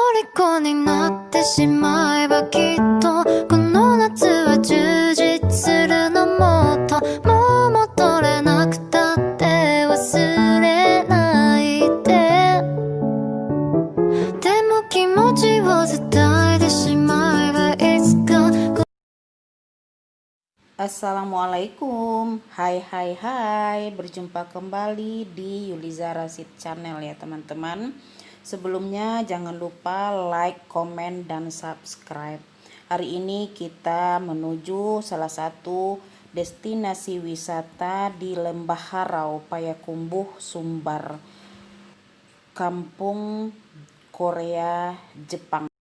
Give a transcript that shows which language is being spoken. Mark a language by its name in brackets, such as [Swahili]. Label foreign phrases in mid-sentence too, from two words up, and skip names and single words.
[Japanese] 虜になってしまえばきっとこの夏は充実するのもっともう戻れなくたって忘れないででも気持ちを伝えてしまえばいつか [Indonesian] Assalamualaikum, hai, berjumpa kembali di Yuliza Rasid Channel ya teman-teman. Sebelumnya jangan lupa like, komen, dan subscribe. Hari ini kita menuju salah satu destinasi wisata di Lembah Harau, Payakumbuh, Sumbar, Kampung Korea, Jepang.